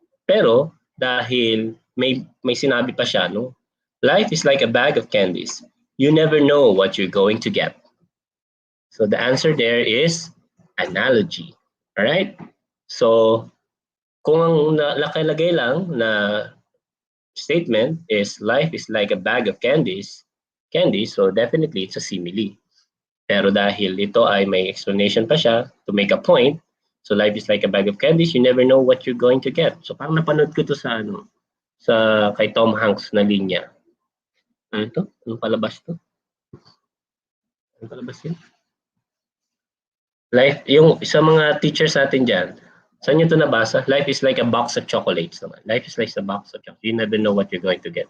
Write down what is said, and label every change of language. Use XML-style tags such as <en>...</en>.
<tl>Pero dahil may sinabi pa siya, no?</tl> <en>Life is like a bag of candies. You never know what you're going to get. So the answer there is analogy. All right?</en> <tl>So kung ang nakalagay lang na</tl> <en>statement is life is like a bag of candies, so definitely it's a simile.</en> <tl>Pero dahil ito ay may</tl> <en>explanation pa siya to make a point, so life is like a bag of candies, you never know what you're going to get.</en> <tl>So parang napanood ko to sa kay Tom Hanks na linya. Ano to? Anong palabas to? Anong palabas yun? Life, yung sa mga teachers natin dyan, saan nyo ito nabasa?</tl> <en>Life is like a box of chocolates naman. Life is like a box of chocolates. You never know what you're going to get.</en>